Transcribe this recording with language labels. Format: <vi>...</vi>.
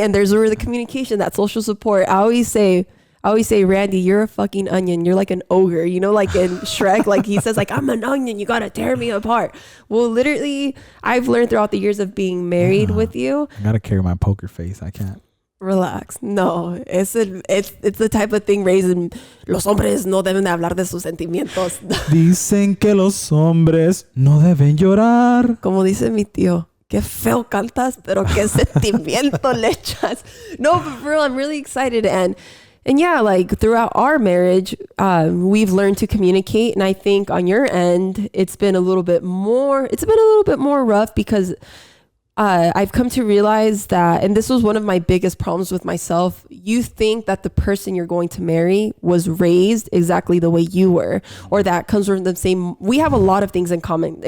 <en>And there's where the communication, that social support. I always say, Randy, you're a fucking onion. You're like an ogre, you know, like in Shrek, like he says, like, I'm an onion. You got to tear me apart. Well, literally, I've learned throughout the years of being married with you. I got to carry my poker face. I can't. Relax. No, it's the type of thing raised in</en> <es>los hombres no deben de hablar de sus sentimientos. Dicen que los hombres no deben llorar. Como dice mi tío, qué feo cantas, pero qué sentimiento le echas.</es> <en>No, but for real, I'm really excited. And yeah, like throughout our marriage, we've learned to communicate. And I think on your end, it's been a little bit more rough, because I've come to realize that, and this was one of my biggest problems with myself, you think that the person you're going to marry was raised exactly the way you were, or that comes from the same, we have a lot of things in common.</en>